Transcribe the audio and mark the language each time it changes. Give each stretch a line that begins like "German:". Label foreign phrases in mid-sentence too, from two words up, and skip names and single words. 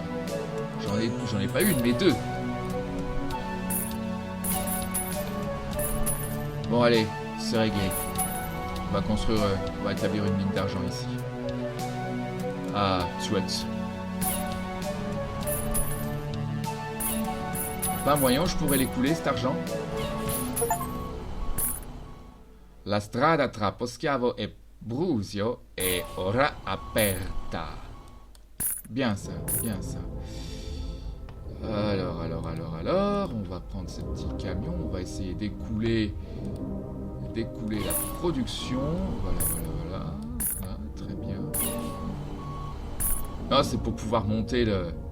French: J'en ai pas une, mais 2. Bon allez, c'est réglé. On va établir une mine d'argent ici. Ah, chouette. Pas un moyen où je pourrais l'écouler, cet argent?
Italian: La strada tra Poschiavo e Brusio è ora aperta.
French: Bien ça, bien ça. Alors, on va prendre ce petit camion, on va essayer d'écouler la production. Voilà. Ah, très bien. Ah, c'est pour pouvoir monter le...